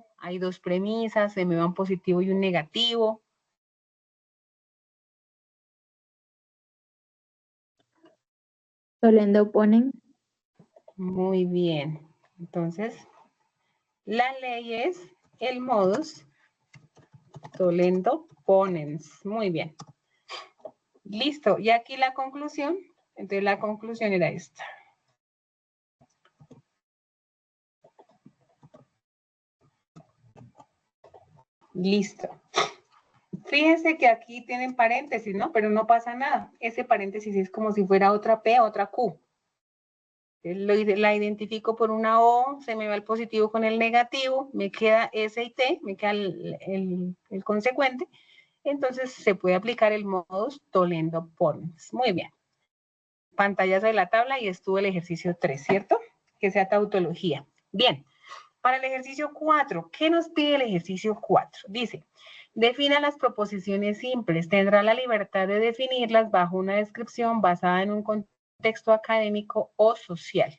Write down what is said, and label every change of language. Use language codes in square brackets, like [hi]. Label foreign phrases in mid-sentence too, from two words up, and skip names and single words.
[es] Hay dos premisas, se me va un positivo y un negativo. [la] Tolendo ponen. [es] Muy bien. Entonces, la ley es el [la] modus tollendo ponens. [es] Muy bien. Listo. Y aquí la conclusión. Entonces, la conclusión era esta. Listo. Fíjense que aquí tienen paréntesis, ¿no? Pero no pasa nada. Ese paréntesis es como si fuera otra P, otra Q. La identifico por una O, se me va el positivo con el negativo, me queda S y T, me queda el consecuente. Entonces se puede aplicar el [la] modus tollendo ponens. [es] Muy bien. Pantallazo de la tabla y estuvo el ejercicio 3, ¿cierto? Que sea tautología. Bien. Para el ejercicio 4, ¿qué nos pide el ejercicio 4? Dice, defina las proposiciones simples. Tendrá la libertad de definirlas bajo una descripción basada en un contexto académico o social.